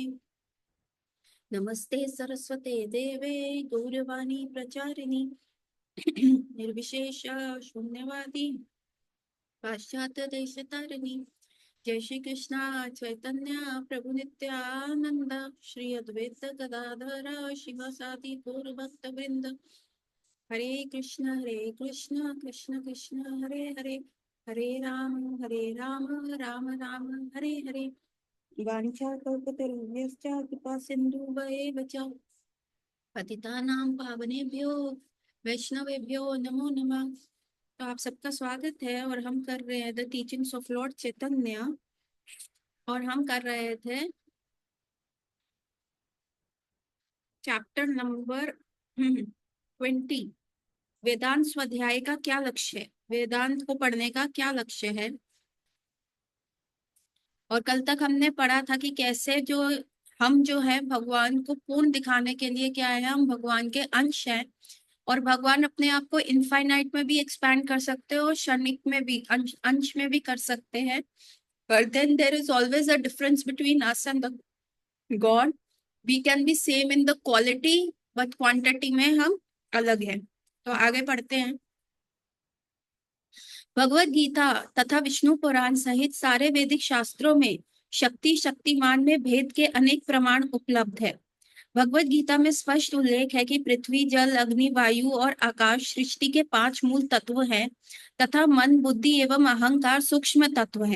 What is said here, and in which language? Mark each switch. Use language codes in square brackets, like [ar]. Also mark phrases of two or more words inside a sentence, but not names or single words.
[sa] नमस्ते सरस्वते देवे गौरवाणी प्रचारिणी निर्विशेष शून्यवादी पाश्चात्य देशतारिणी। जय श्री कृष्णा चैतन्य प्रभु नित्यानंद श्री अद्वैत गदाधर शिवसादि गौर भक्त वृंद। हरे कृष्ण कृष्ण कृष्ण हरे हरे, हरे राम राम राम हरे हरे। वाञ्छा कल्पतरुभ्यश्च कृपा सिन्धुभयेव च पतितानां पावनेभ्यो वैष्णवेभ्यो नमो नमः। [hi] तो आप सबका स्वागत है और हम कर रहे हैं द टीचिंग्स ऑफ लॉर्ड चैतन्य, और हम कर रहे थे [en] chapter number [hi] 20। वेदांत स्वाध्याय का क्या लक्ष्य है, वेदांत को पढ़ने का क्या लक्ष्य है। और कल तक हमने पढ़ा था कि कैसे हम जो है भगवान को पूर्ण दिखाने के लिए क्या है, हम भगवान के अंश हैं और भगवान अपने आप को इनफाइनाइट में भी एक्सपैंड कर सकते हैं और क्षणिक में भी अंश में भी कर सकते हैं। [en] But then there is always a difference between us and the God. We can be same in the quality, but quantity [hi] में हम अलग हैं। तो आगे पढ़ते हैं। भगवत गीता तथा विष्णु पुराण सहित सारे वैदिक शास्त्रों में शक्ति शक्तिमान में भेद के अनेक प्रमाण उपलब्ध है। भगवत गीता में स्पष्ट उल्लेख है कि पृथ्वी, जल, अग्नि, वायु और आकाश सृष्टि के 5 मूल तत्व हैं तथा मन, बुद्धि एवं अहंकार सूक्ष्म तत्व हैं।